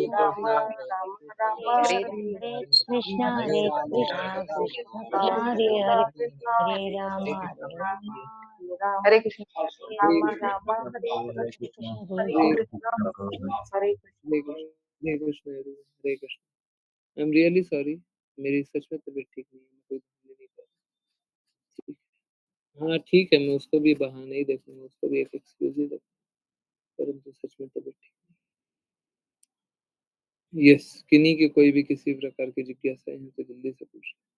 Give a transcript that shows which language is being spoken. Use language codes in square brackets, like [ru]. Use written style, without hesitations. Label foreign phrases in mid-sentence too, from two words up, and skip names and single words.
[hi] राम राम हरे हरे कृष्णा कृष्ण कृष्ण हरे हरे हरे राम हरे कृष्ण हरे राम राम हरे कृष्ण कृष्ण हरे कृष्ण हरे हरे कृष्ण हरे कृष्ण हरे कृष्ण। [en] I am really sorry, [hi] मेरी सच में तबीयत ठीक नहीं है, मैं कोई घूमने नहीं कर रहा। ठीक है। हाँ ठीक है, मैं उसको भी बहाना ही देखूंगा, उसको भी एक एक्सक्यूज ही देखूंगा, परंतु सच में तबीयत ठीक नहीं। यस, किन्हीं की कोई भी किसी प्रकार की जिज्ञासाएं हैं तो जल्दी से पूछ।